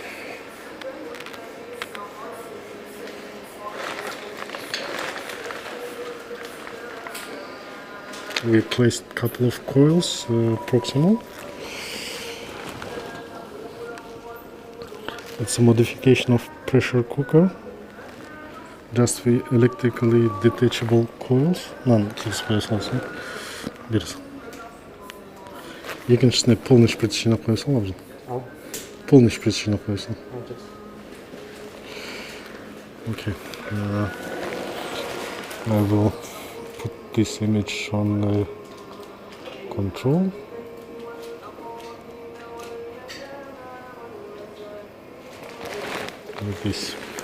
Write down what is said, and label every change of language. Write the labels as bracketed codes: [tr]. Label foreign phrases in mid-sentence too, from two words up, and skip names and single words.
[en] We placed a couple of coils proximal. It's a modification of pressure cooker. Just with electrically detachable coils. [kk] Екіншісіне [ru] полный шприц [kk] жинап қоя сал, абзал. [ru] Полный шприц [kk] жинап қоя сал. [en] Okay. I will put this image on control. Like this.